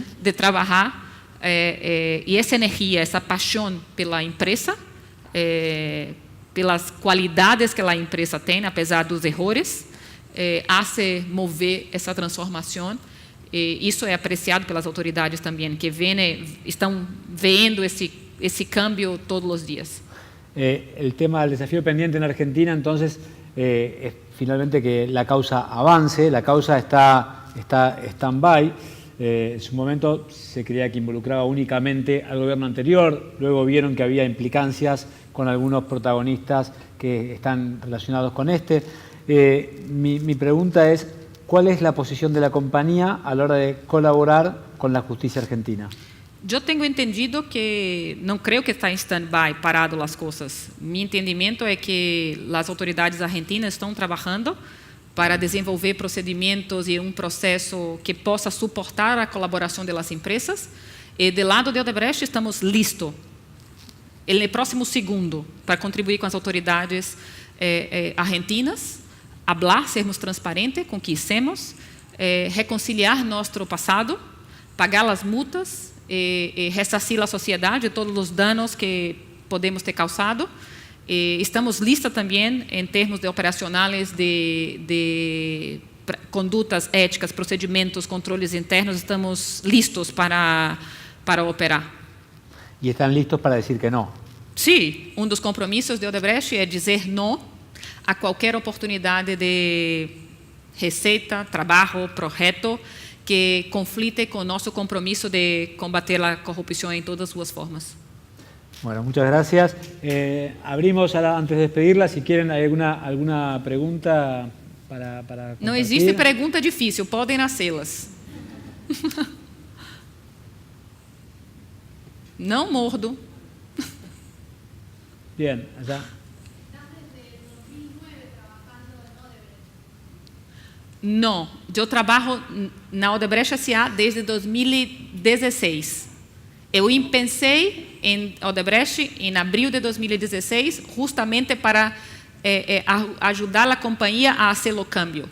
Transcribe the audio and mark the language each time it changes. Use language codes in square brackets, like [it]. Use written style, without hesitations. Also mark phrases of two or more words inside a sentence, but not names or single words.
[pt] de trabalhar, e essa energia, essa paixão pela empresa, pelas qualidades que a empresa tem, apesar dos erros, hace mover essa transformação. Isso é apreciado pelas autoridades também, que estão vendo esse cambio todos os dias. [es] El tema del desafío pendiente en Argentina, entonces, es finalmente que la causa avance. La causa está stand-by. En su momento se creía que involucraba únicamente al gobierno anterior, luego vieron que había implicancias con algunos protagonistas que están relacionados con este. Mi pregunta es, ¿cuál es la posición de la compañía a la hora de colaborar con la justicia argentina? [pt] Eu tenho entendido que não creio que está em stand-by, parado as coisas. Meu entendimento é que as autoridades argentinas estão trabalhando para desenvolver procedimentos e processo que possa suportar a colaboração das empresas. E do lado de Odebrecht estamos listos, no próximo segundo, para contribuir com as autoridades argentinas, falar, sermos transparentes com o que hicimos, reconciliar nosso passado, pagar as multas, ressarcir a sociedade de todos os danos que podemos ter causado. Estamos listos também em termos de operacionais de condutas éticas, procedimentos, controles internos. Estamos listos para operar. [es] ¿Y están listos para decir que no? [pt] Sim, dos compromissos de Odebrecht é dizer não a qualquer oportunidade de receita, trabalho, projeto que conflite com nosso compromisso de combater a corrupção em todas suas formas. [es] Bueno, muchas gracias. Abrimos ahora, antes de despedirla, si quieren, ¿hay alguna pregunta para compartir? [pt] Não existe pergunta difícil, podem nascê-las. Não mordo. [es] Bien, allá. [pt] Não, eu trabalho na Odebrecht S.A. desde 2016. Eu pensei em Odebrecht em abril de 2016, justamente para ajudar a companhia a fazer o câmbio.